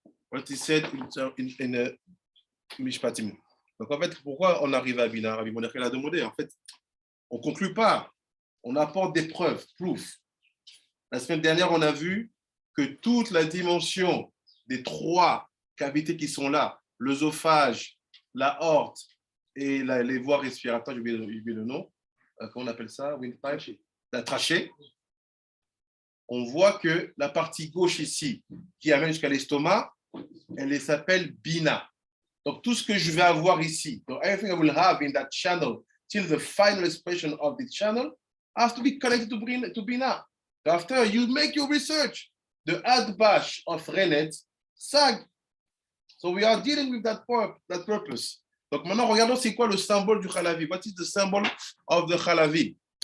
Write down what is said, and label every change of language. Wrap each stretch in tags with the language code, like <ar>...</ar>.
<en>What he said in Mishpatim.</en> <fr>Donc en fait, pourquoi on arrive à Bina? Rabbi Monakel a demandé. En fait, on ne conclut pas. On apporte des preuves, proof. La semaine dernière, on a vu que toute la dimension des 3 cavités qui sont là, l'œsophage, la aorte et les voies respiratoires, j'ai oublié le nom, comment on appelle ça, windpipe, la trachée, on voit que la partie gauche ici, qui amène jusqu'à l'estomac, elle s'appelle Bina. Donc tout ce que je vais avoir ici, donc</fr> <en>everything I will have in that channel till the final expression of the channel has to be connected to Bina. After you make your research, the Adbash of Renet, Sag. So we are dealing with that purpose.</en> <fr>Donc maintenant, regardons c'est quoi le symbole du Chalavi.</fr> <en>What is the symbol of the Chalavi?</en>